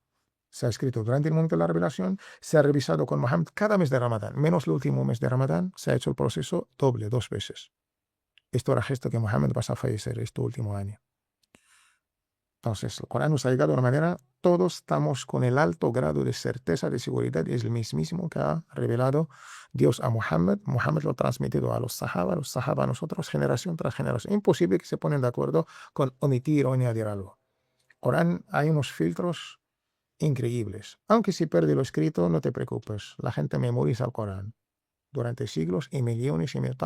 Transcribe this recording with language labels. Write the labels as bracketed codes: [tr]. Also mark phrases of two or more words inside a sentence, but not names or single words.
[es] Se ha escrito durante el momento de la revelación, se ha revisado con Muhammad cada mes de Ramadán, menos el último mes de Ramadán, se ha hecho el proceso doble, 2 veces. Esto era gesto que Muhammad va a fallecer este último año. Entonces, el Corán nos ha llegado de una manera, todos estamos con el alto grado de certeza, de seguridad, es el mismísimo que ha revelado Dios a Muhammad. Muhammad lo ha transmitido a los sahaba a nosotros, generación tras generación. Imposible que se ponen de acuerdo con omitir o añadir algo. Corán, hay unos filtros increíbles. Aunque si pierde lo escrito, no te preocupes. La gente memoriza el Corán durante siglos y millones y millones.